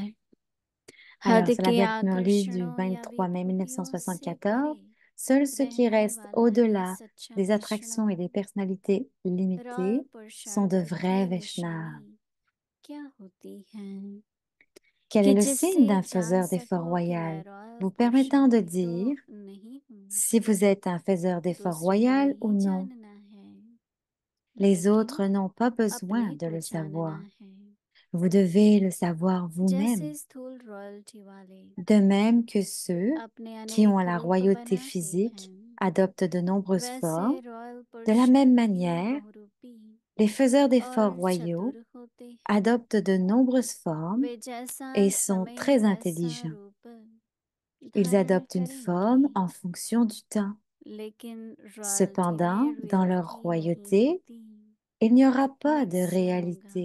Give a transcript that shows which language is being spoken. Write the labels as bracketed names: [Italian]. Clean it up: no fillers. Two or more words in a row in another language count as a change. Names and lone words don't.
[French] Alors, [Hindi] हद [French] c'est la [Hindi] के [French] Vyak Murli du [Hindi] आकर्षणों या [French] 23 mai [Hindi] विभूतियों से [French] 1974. [Hindi] परे [French] Seuls ceux qui [Hindi] रहने [French] restent [Hindi] वाला ही [French] au-delà [Hindi] सच्चा [French] des attractions et des [Hindi] वैष्णव। [French] personnalités [Hindi] रॉयल [French] limitées sont de [Hindi] पुरुषार्थ [French] vrais [Hindi] की [French] Vaishnavas. [Hindi] निशानी क्या होती है [French] Quel [Hindi] कि [French] est le signe [Hindi] जिससे [French] d'un [Hindi] जान [French] faiseur d'efforts [Hindi] सको कि मैं [French] royal, [Hindi] रॉयल [French] vous permettant de [Hindi] पुरुषार्थ [French] dire [Hindi] तो नहीं हूँ। [French] si vous êtes un faiseur d'efforts [Hindi] दूसरों को [French] royal ou [Hindi] नहीं [French] non? [Hindi] जानना है, [French] Les [Hindi] लेकिन [French] autres n'ont pas besoin [Hindi] अपने [French] de [Hindi] को [French] le [Hindi] जानना [French] savoir. [Hindi] है। [French] Vous devez le savoir vous-même. [Hindi] जैसे स्थूल रॉयल्टी वाले [French] De même que ceux [Hindi] अपने [French] qui ont [Hindi] अनेक [French] la [Hindi] रूप [French] royauté [Hindi] बनाते [French] physique [Hindi] हैं, [French] adoptent de nombreuses [Hindi] वैसे [French] formes. [Hindi] रॉयल [French] De la même [Hindi] पुरुषार्थ भी [French] manière, [Hindi] बहुरूपी [French] les faiseurs d'efforts [Hindi] और [French] royaux [Hindi] चतुर होते हैं। [French] adoptent de nombreuses formes [Hindi] वे जैसा [French] et sont [Hindi] समय [French] très [Hindi] वैसा [French] intelligents. [Hindi] रूप [French] Ils [Hindi] धारण [French] adoptent une forme [Hindi] करेंगे, [French] en fonction du temps. [Hindi] लेकिन रॉयल्टी [French] Cependant, [Hindi] में [French] dans leur [Hindi] रियलिटी नहीं [French] royauté, [Hindi] होती। [French] il n'y aura pas de [Hindi] मिक्स होगा,